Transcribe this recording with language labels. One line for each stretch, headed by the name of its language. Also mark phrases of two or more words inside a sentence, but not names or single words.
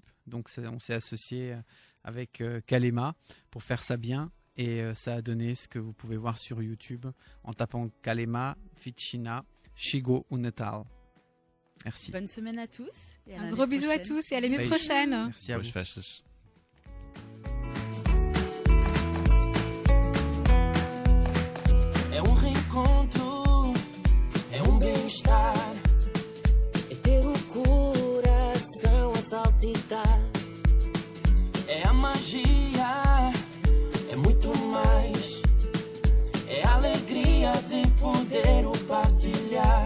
French: Donc on s'est associé avec Kalema pour faire ça bien. Et ça a donné ce que vous pouvez voir sur YouTube en tapant Kalema, Fit China, Chigo ou Natal. Merci. Bonne semaine à tous. Et à un gros bisou à tous et à l'année prochaine. Merci à vous.
Portuguese: É reencontro, é bem-estar, é ter o coração a saltitar, é a magia, é muito mais, é a alegria de poder o partilhar.